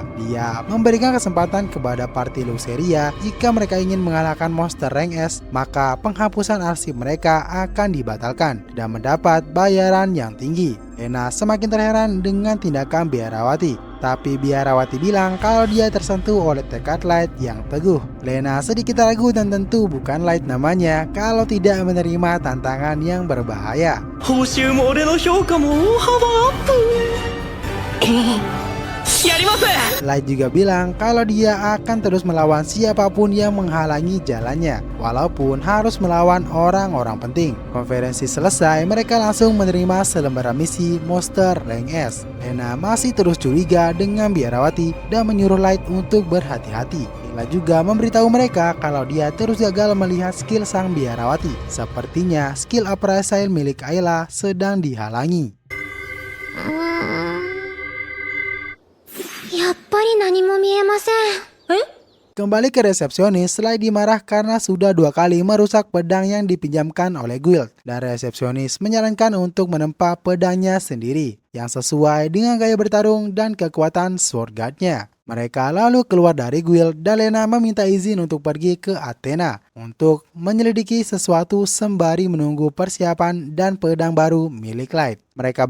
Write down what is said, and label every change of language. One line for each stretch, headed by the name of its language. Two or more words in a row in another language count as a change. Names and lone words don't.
Indonesian: Dia memberikan kesempatan kepada party Luxeria jika mereka ingin mengalahkan monster rank S, maka penghapusan arsip mereka akan dibatalkan dan mendapat bayaran yang tinggi. Lena semakin terheran dengan tindakan biarawati, tapi biarawati bilang kalau dia tersentuh oleh tekad Light yang teguh. Lena sedikit ragu dan tentu bukan Light namanya kalau tidak menerima tantangan yang berbahaya.
Japanese: 報酬も俺の評価も大幅アップ。やります。
Indonesian: Light juga bilang kalau dia akan terus melawan siapapun yang menghalangi jalannya, walaupun harus melawan orang-orang penting. Konferensi selesai, mereka langsung menerima selembaran misi Monster Rank S. Lena masih terus curiga dengan biarawati dan menyuruh Light untuk berhati-hati. Light juga memberitahu mereka kalau dia terus gagal melihat skill sang biarawati. Sepertinya
English: skill appraisal
Indonesian: milik Ayla sedang dihalangi.
Japanese: やっぱり何も見えません。
Indonesian: Kembali ke resepsionis, Light dimarah karena sudah 2 kali merusak pedang yang dipinjamkan oleh guild. Dan resepsionis menyarankan untuk menempa pedangnya sendiri, yang sesuai dengan gaya bertarung dan kekuatan
English: sword guard-
Indonesian: nya. Mereka lalu keluar dari guild dan Lena meminta izin untuk pergi ke Athena untuk menyelidiki sesuatu sembari menunggu persiapan dan pedang baru milik Light.